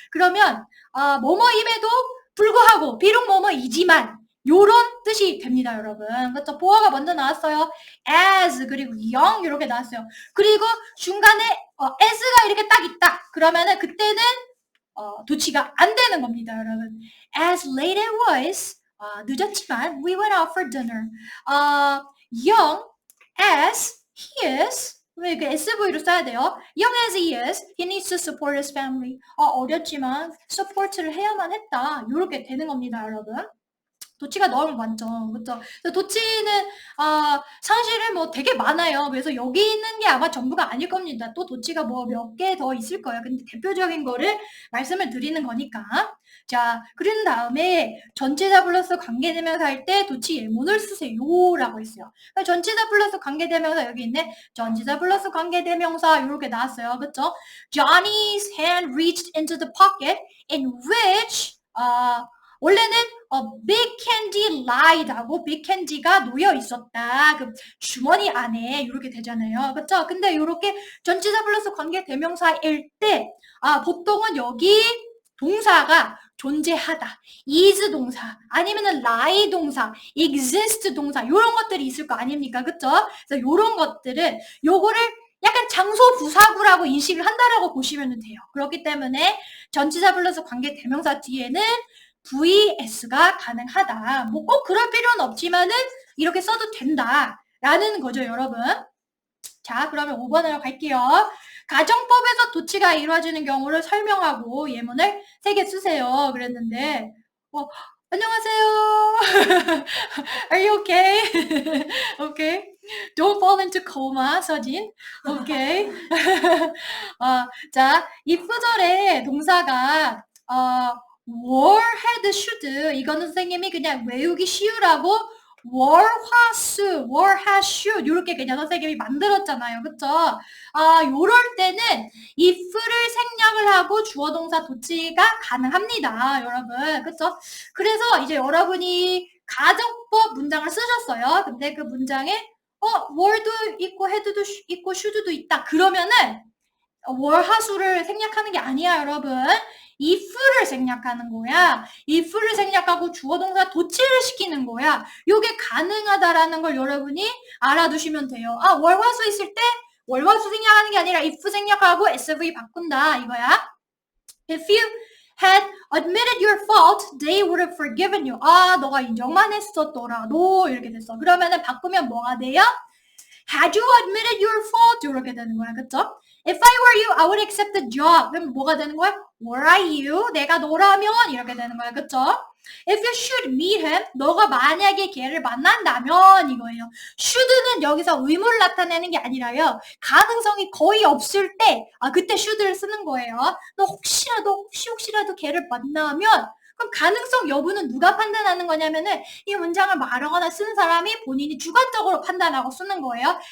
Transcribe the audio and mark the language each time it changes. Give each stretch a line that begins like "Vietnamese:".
Korean: 그러면 뭐뭐임에도 불구하고 비록 뭐뭐이지만 요런 뜻이 됩니다, 여러분. 그렇죠? 보어가 먼저 나왔어요. as 그리고 young 이렇게 나왔어요. 그리고 중간에 as가 이렇게 딱 있다. 그러면은 그때는 도치가 안 되는 겁니다, 여러분.
English: As late as was
Korean: 늦었지만
English: we went out for dinner. young as he is
Korean: 왜 이렇게 SV로 써야 돼요?
English: Young as he is, he needs to support his family.
Korean: 어렸지만 support를 해야만 했다. 이렇게 되는 겁니다, 여러분. 도치가 너무 많죠. 그렇죠? 도치는 사실은 뭐 되게 많아요. 그래서 여기 있는 게 아마 전부가 아닐 겁니다. 또 도치가 뭐 몇 개 더 있을 거예요. 근데 대표적인 거를 말씀을 드리는 거니까. 자, 그런 다음에 전치사 플러스 관계대명사 할 때 도치 예문을 쓰세요라고 했어요. 전치사 플러스 관계대명사 여기 있네. 전치사 플러스 관계대명사 이렇게 나왔어요. 그렇죠?
English: Johnny's hand reached into the pocket in which
Korean: 원래는
English: big candy lied 하고 big candy가
Korean: 놓여 있었다. 그 주머니 안에 이렇게 되잖아요. 그렇죠? 근데 이렇게 전치사 플러스 관계 대명사일 때 보통은 여기 동사가 존재하다. is 동사 아니면은 lie 동사, exist 동사 이런 것들이 있을 거 아닙니까? 그렇죠? 그래서 이런 것들은 요거를 약간 장소 부사구라고 인식을 한다라고 보시면 돼요. 그렇기 때문에 전치사 플러스 관계 대명사 뒤에는 vs가 가능하다. 뭐 꼭 그럴 필요는 없지만은 이렇게 써도 된다라는 거죠, 여러분. 자, 그러면 5번으로 갈게요. 가정법에서 도치가 이루어지는 경우를 설명하고 예문을 3개 쓰세요. 그랬는데 안녕하세요.
English: Are you okay? Okay. Don't fall into coma, 서진. Okay.
Korean: 자, 이 구절에 동사가 war, had, should 이거는 선생님이 그냥 외우기 쉬우라고 war, was, war, has, should 이렇게 그냥 선생님이 만들었잖아요. 그쵸? 요럴 때는 if를 생략을 하고 주어 동사 도치가 가능합니다. 여러분. 그쵸? 그래서 이제 여러분이 가정법 문장을 쓰셨어요. 근데 그 문장에 were도 있고 had도 있고 should도 있다. 그러면은 were, 하수를 생략하는 게 아니야, 여러분. if를 생략하는 거야. if를 생략하고 주어 동사 도치를 시키는 거야. 요게 가능하다라는 걸 여러분이 알아두시면 돼요. 월화수 있을 때 월화수 생략하는 게 아니라 if 생략하고 SV 바꾼다 이거야.
English: If you had admitted your fault, they would have forgiven you.
Korean: 너가 인정만 했었더라도 이렇게 됐어. 그러면은 바꾸면 뭐가 돼요?
English: Had you admitted your fault?
Korean: 이렇게 되는 거야. 그쵸?
English: If I were you, I would accept the job.
Korean: 그럼 뭐가 되는 거야?
English: Were I you?
Korean: 내가 너라면 이렇게 되는 거야. 그쵸?
English: If you should meet him,
Korean: 너가 만약에 걔를 만난다면 이거예요. should는 여기서 의무를 나타내는 게 아니라요. 가능성이 거의 없을 때, 그때 should를 쓰는 거예요. 너 혹시라도 걔를 만나면 그럼 가능성 여부는 누가 판단하는 거냐면은 이 문장을 말하거나 쓰는 사람이 본인이 주관적으로 판단하고 쓰는 거예요.